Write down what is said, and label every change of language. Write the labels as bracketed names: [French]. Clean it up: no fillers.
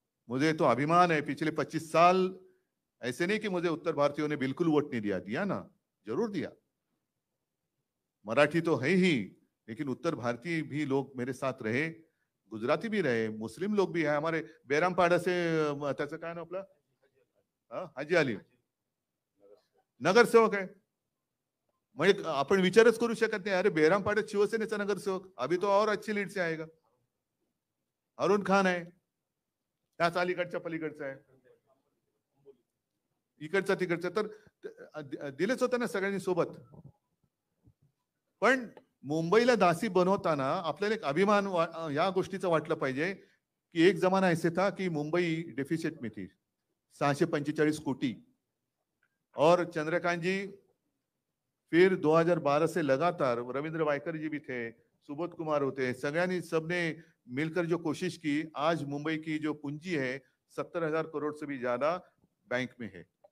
[Hindi] मुझे तो अभिमान है, पिछले 25 साल ऐसे नहीं कि मुझे उत्तर भारतीयों ने बिल्कुल वोट नहीं दिया ना, जरूर दिया। मराठी तो है ही, लेकिन उत्तर भारतीय भी लोग मेरे साथ रहे, गुजराती भी रहे, मुस्लिम लोग भी है। हमारे बेरामपाडा से [Marathi] त्याचं काय नाव आपलं हाजी अली नगरसेवक आहे। म्हणजे आपण विचारच करू शकत नाही, अरे बेरामपाड्यात शिवसेनेचा नगरसेवक, [Hindi] अभी तो और अच्छी लीड से आएगा। [Marathi] अरुण खान आहे, त्याच अलीकडच्या पलीकडचा आहे, इकडचा तिकडचा, तर दिलेच होतं ना सगळ्यांनी सोबत। पण मुंबईला दासी बनवताना आपल्याला एक अभिमान या गोष्टीचा वाटलं पाहिजे की [Hindi] एक जमाना ऐसे था कि मुंबई डेफिसिट में थी 645 कोटी, और चंद्रकांत जी फिर 2012 से लगातार, रविंद्र वायकर जी भी थे, सुबोध कुमार [Marathi] होते, सगळ्यांनी [Hindi] सबने मिलकर जो कोशिश की, आज मुंबई की जो पूंजी है 70,000 करोड़ से भी ज्यादा बैंक में है।